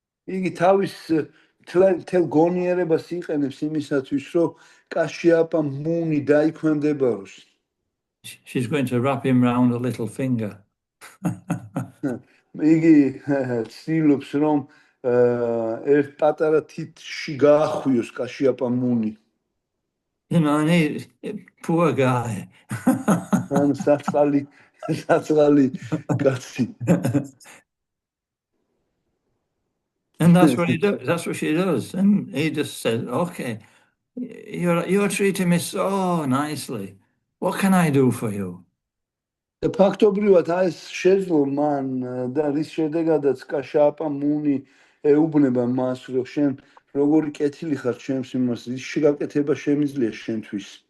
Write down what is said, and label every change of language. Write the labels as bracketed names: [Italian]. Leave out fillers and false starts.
[Georgian] იგი თავის თელ გონიერებას იყენებს იმისათვის, რომ კაშიაპა მუნი დაიქვემდებაროს. [English] She's going to wrap him round a little finger. [Georgian] იგი ცდილობს, რომ ერთ პატარა თითში გაახვიოს კაშიაპა მუნი. [English] And he, poor guy. [Georgian] ან საწყალი კაცი. [English] And that's what he does. That's what she does. And he just says, "Okay, you're treating me so nicely. What can I do for you?" [Georgian] და ფაქტობრივად ეს შეძლო მან და რის შედეგადაც კაშიაპა მუნი ეუბნება მას, რომ შენ როგორი კეთილი ხარ ჩემს მიმართ, ის შეგაკეთება შემიძლია შენთვის.